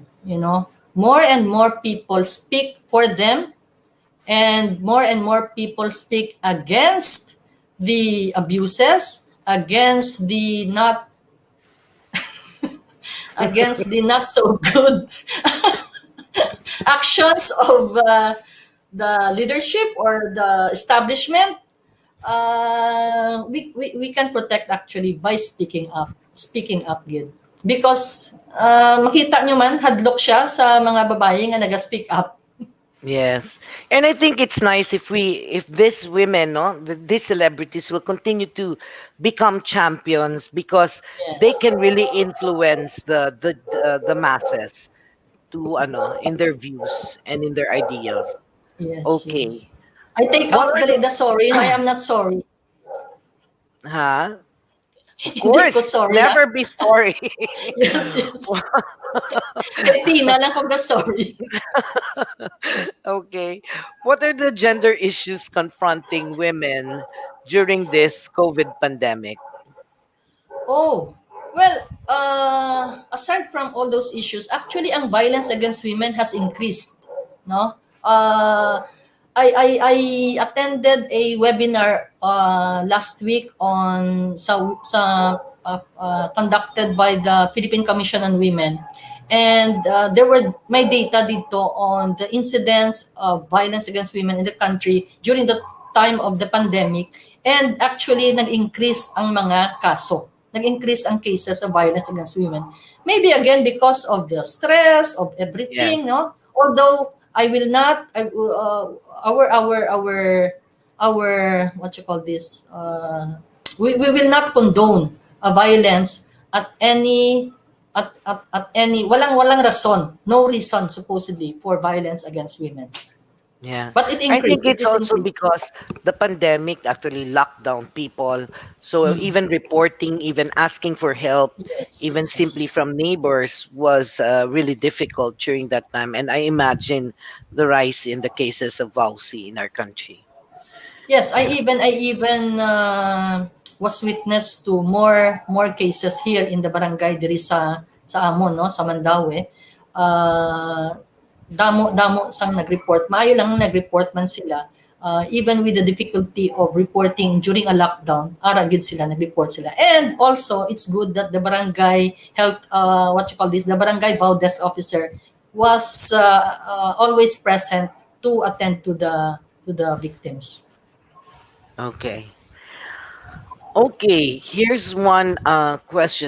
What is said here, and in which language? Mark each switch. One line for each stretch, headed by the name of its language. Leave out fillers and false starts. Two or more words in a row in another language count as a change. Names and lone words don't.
English: More and more people speak for them, and more people speak against the abuses, against the not so good actions of the leadership or the establishment. We can protect actually by speaking up, Gid.
Hiligaynon: Because makita nyo man, hadlok siya sa mga babae nga naga-speak up.
English: Yes, and I think it's nice if these women, no, these celebrities will continue to become champions, because they can really influence the masses to in their views and in their ideas. Yes. Okay. Yes. I take out the sorry. I am not sorry. Huh? Of course, sorry, never be sorry. Yes.
Hiligaynon: Kay Tina lang kung sorry.
English: Okay. What are the gender issues confronting women during this COVID pandemic? Oh, well, aside from all those issues, actually, ang violence against women has increased. No, I attended a webinar last week conducted by the Philippine Commission on Women, and there were
Filipino: may data dito
English: on the incidence of violence against women in the country during the time of the pandemic, and actually
Filipino: nag-increase ang mga kaso. Nag-increase ang
English: cases of violence against women. Maybe again because of the stress of everything, no? Although I will not our what you call this, we will not condone violence at any
Filipino: walang rason,
English: no reason supposedly for violence against women. Yeah, but it I think increased. it's also because the pandemic actually locked down people. So even reporting, even asking for help, even simply from neighbors was really difficult during that time. And I imagine the rise in the cases of VAWC in our country. Yes, I even was witness to more cases here in the barangay
Hiligaynon: diri sa amon,
English: no, sa Mandaue.
Hiligaynon: Damo sang nag-report. Maayo lang nag-report man sila.
English: Even with the difficulty of reporting during a lockdown,
Hiligaynon: gid sila, nag-report sila.
English: And also, it's good that the barangay health, the barangay VAW desk officer was always present to attend to the victims. Okay. Okay, here's one question.